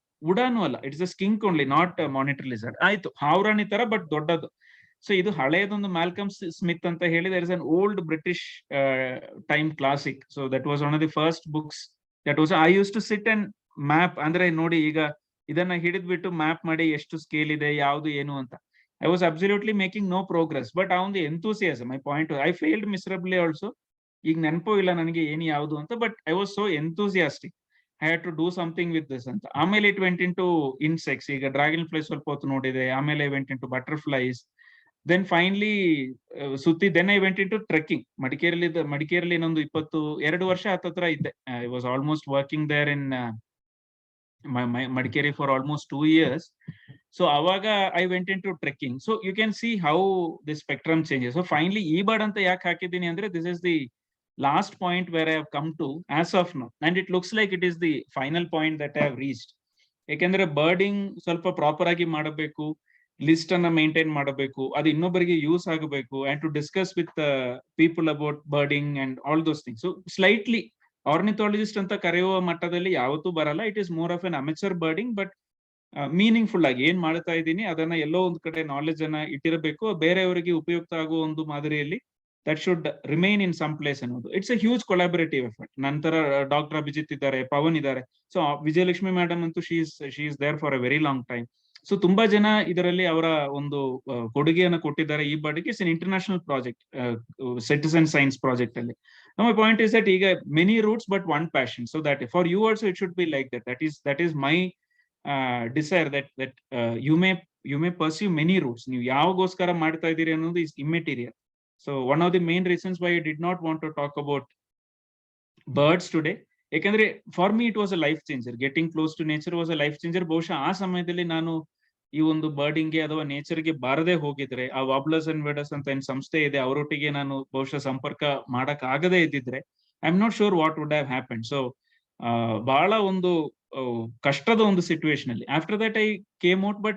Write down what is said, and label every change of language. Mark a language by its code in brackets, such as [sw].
[kn] ಉಡಾನು ಅಲ್ಲ, [en] It's a skink only, not monitor lizard. [kn] ಆಯ್ತು, ಹಾವರಾಣಿ ತರ ಬಟ್ ದೊಡ್ಡದು. [en] so [kn] ಇದು ಹಳೆಯದೊಂದು [en] Malcolm Smith [kn] ಅಂತ ಹೇಳಿ, [en] There is an old British time classic. So that was one of the first books that was. I use to sit and map. [kn] ಅಂದ್ರೆ ನೋಡಿ, ಈಗ ಇದನ್ನ ಹಿಡಿದ್ಬಿಟ್ಟು ಮ್ಯಾಪ್ ಮಾಡಿ ಎಷ್ಟು ಸ್ಕೇಲ್ ಇದೆ, ಯಾವ್ದು ಏನು ಅಂತ. [en] I was absolutely making no progress, but on the enthusiasm, my point was, I failed miserably also. [kn] ಈಗ ನೆನಪು ಇಲ್ಲ ನನಗೆ ಏನು ಯಾವುದು ಅಂತ, [en] But I was so enthusiastic. I had to do something with this ಅಂತ. ಆಮೇಲೆ it went into insects. [kn] ಈಗ ಡ್ರ್ಯಾಗನ್ ಫ್ಲೈ ಸ್ವಲ್ಪ ಹೊತ್ತು ನೋಡಿದೆ, ಆಮೇಲೆ [en] went into butterflies, then finally [kn] ಸುತ್ತಿ. [en] Then I went into trekking. [kn] ಮಡಿಕೇರಿಯಲ್ಲಿ ಇನ್ನೊಂದು 22 ವರ್ಷ ಹತ್ತತ್ರ ಇದ್ದೆ. [en] I was almost working there in Madikeri for almost 2 years. So [kn] avaga [en] I went into trekking. So you can see how the spectrum changes. So finally [kn] bird anta yak hakidini andre, [en] this is the last point where I have come to as of now, and it looks like it is the final point that I have reached. [kn] Ekandre birding ಸ್ವಲ್ಪ proper ಆಗಿ ಮಾಡಬೇಕು, list ಅನ್ನ maintain ಮಾಡಬೇಕು, ಅದು ಇನ್ನೊಬ್ಬರಿಗೆ use ಆಗಬೇಕು, [en] and to discuss with people about birding and all those things. [kn] So slightly ornithologist ಅಂತ ಕರೆಯುವ ಮಟ್ಟದಲ್ಲಿ ಯಾವತ್ತೂ ಬರಲ್ಲ. [en] it is more of an amateur birding, [kn] but meaningful ಆಗಿ ಏನ್ ಮಾಡ್ತಾ ಇದ್ದೀನಿ ಅದನ್ನ ಎಲ್ಲೋ ಒಂದ್ ಕಡೆ ನಾಲೆಜ್ ಅನ್ನ ಇಟ್ಟಿರಬೇಕು, ಬೇರೆಯವರಿಗೆ ಉಪಯುಕ್ತ ಆಗುವ ಒಂದು ಮಾದರಿಯಲ್ಲಿ. [en] That should remain in some place ಅನ್ನೋದು. It's a huge collaborative effort. [kn] ನಂತರ ಡಾಕ್ಟರ್ ಅಭಿಜಿತ್ ಇದ್ದಾರೆ, ಪವನ್ ಇದ್ದಾರೆ. [en] So Vijayalakshmi madam ಅಂತೂ she is there for a very long time. [kn] So ತುಂಬಾ ಜನ ಇದರಲ್ಲಿ ಅವರ ಒಂದು ಕೊಡುಗೆಯನ್ನು ಕೊಟ್ಟಿದ್ದಾರೆ ಈ ಬರ್ಡ್ಗೆ. [en] It's an international project, citizen science project ಅಲ್ಲಿ. My point is that [kn] ಈಗ [en] many roots but one passion. So that for you also it should be like that. That is my desire, that you may pursue many roots. [kn] ನೀವು ಯಾವಾಗೋಸ್ಕರ ಮಾಡ್ತಾ ಇದ್ದೀರಿ ಅನ್ನೋದು [en] is immaterial. So one of the main reasons why I did not want to talk about birds today, [kn] ಯಾಕಂದ್ರೆ [en] for me it was a life changer. Getting close to nature was a life changer. [kn] ಬಹುಶಃ ಆ ಸಮಯದಲ್ಲಿ ನಾನು ಈ ಒಂದು ಬರ್ಡಿಂಗ್ಗೆ ಅಥವಾ ನೇಚರ್ಗೆ ಬಾರದೆ ಹೋಗಿದ್ರೆ, ಆ ವಾಬ್ಲರ್ಸ್ ಅಂಡ್ ವೆಡರ್ಸ್ ಅಂತ ಏನ್ ಸಂಸ್ಥೆ ಇದೆ ಅವರೊಟ್ಟಿಗೆ ನಾನು ಬಹುಶಃ ಸಂಪರ್ಕ ಮಾಡಕ್ ಆಗದೇ ಇದ್ದಿದ್ರೆ, [en] I am not sure what would have happen. So [kn] ಬಹಳ ಒಂದು ಕಷ್ಟದ ಒಂದು ಸಿಚುವೇಶನ್ ಅಲ್ಲಿ [en] After that I came out.